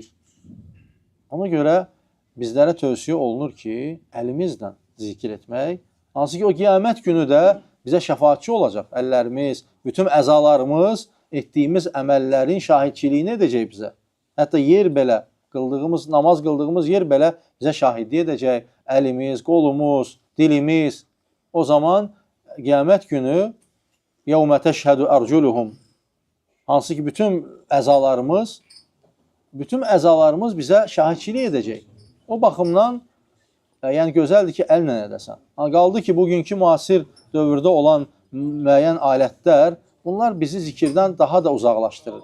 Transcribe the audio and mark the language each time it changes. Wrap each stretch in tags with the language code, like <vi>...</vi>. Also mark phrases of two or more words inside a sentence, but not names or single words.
<az>Ona görə bizlərə tövsiyə olunur ki, əlimizlə zikr etmək, hansı ki, o qiyamət günü də bizə şəfaatçı olacaq. Əllərimiz, bütün əzalarımız etdiyimiz əməllərin şahidçiliyini edəcək bizə. Hətta yer belə, namaz qıldığımız yer belə bizə şahidlik edəcək. Əlimiz, qolumuz, dilimiz. O zaman qiyamət günü</az> <ar>يَوْمَ تَشْهَدُ أَرْجُلُهُمْ</ar> <az>hansı ki, bütün əzalarımız bizə şahidçilik edəcək. O baxımdan, yəni gözəldir ki, əllə edəsən. Qaldı ki, bugünkü müasir dövrdə olan müəyyən alətlər, bunlar bizi zikirdən daha da uzaqlaşdırır.</az>